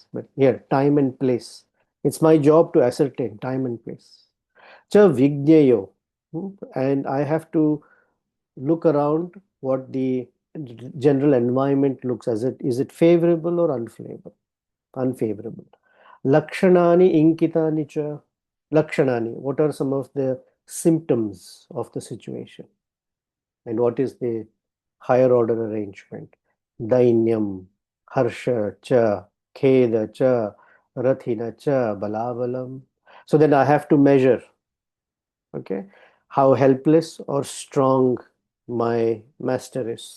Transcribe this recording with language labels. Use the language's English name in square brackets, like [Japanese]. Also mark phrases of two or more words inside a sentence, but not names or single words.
[English] But here, time and place. It's my job to ascertain time and place. [Sanskrit] च विज्ञेयो. [English] And I have to look around what the general environment looks as. Is it favorable or unfavorable? [Sanskrit] लक्षणानि इङ्गितानि च. [English] Lakshanani, what are some of the symptoms of the situation? And what is the higher order arrangement? [Sanskrit] दैन्यम्, हर्ष च, खेद च, रथिन च, बलाबलम्. [English] So then I have to measure, okay, how helpless or strong my master is.